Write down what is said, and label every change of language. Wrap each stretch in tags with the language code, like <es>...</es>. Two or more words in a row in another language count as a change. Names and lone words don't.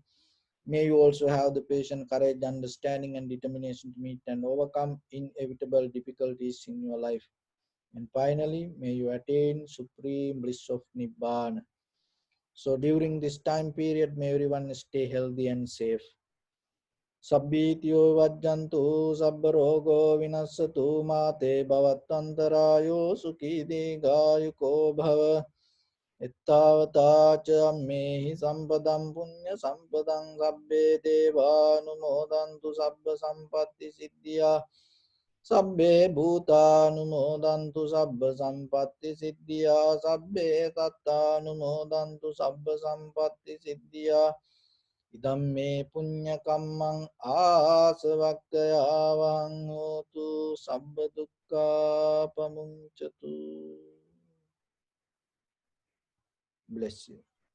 <en>May you also have the patience, courage, understanding and determination to meet and overcome inevitable difficulties in your life. And finally, may you attain supreme bliss of Nibbana. So during this time period, may everyone stay healthy and safe.</en> <pi>Sabbityo vajjantu sabba rogo vinassatu mate bhavattantarayo sukhi digayuko bhava. Ittavata cha ammehi sampadam punya sampadam sabbe devanumodantu sabba sampatti siddhya. Sabbe bhutanumodantu sabba sampatti siddhya. Sabbe sattanumodantu sabba sampatti siddhya. Idam me punya kammang asavakkayavang hotu sabba dukkha pamunchatu.</pi> <en>Bless you.</en>